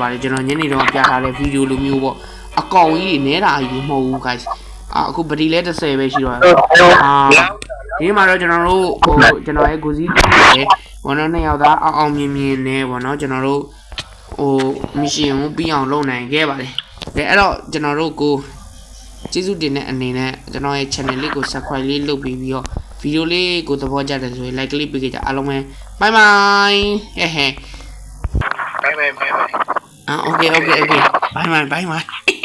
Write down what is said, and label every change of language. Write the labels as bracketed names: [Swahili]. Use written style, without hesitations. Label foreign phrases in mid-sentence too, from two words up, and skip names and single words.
[Burmese] ပါတယ်ကျွန်တော်ညနေတော့ပြထားတဲ့ဗီဒီယိုလိုမျိုးပေါ့အကောင်ကြီးတွေနဲတာကြီးမဟုတ်ဘူး guys အခုဗတီလဲ30ပဲရှိတော့ဒီမှာတော့ကျွန်တော်တို့ဟိုကျွန်တော်ရဲ့ကိုစီးတီးနဲ့ဘောနော်နှစ်ယောက်သားအောင်မြင်နေပေါ့နော်ကျွန်တော်တို့ဟိုမစ်ရှင်ကိုပြီးအောင်လုပ်နိုင်ခဲ့ပါတယ်ကဲအဲ့တော့ကျွန်တော်တို့ကိုကျေးဇူးတင်တဲ့အနေနဲ့ကျွန်တော်ရဲ့ channel လေးကို subscribe လေးလုပ်ပြီးတော့ဗီဒီယိုလေးကိုသဘောကျတယ်ဆိုရင် like လေးပေးကြအားလုံးပဲ [English] bye bye [Burmese] ဟဲ့ [English] bye bye bye bye okay bye bye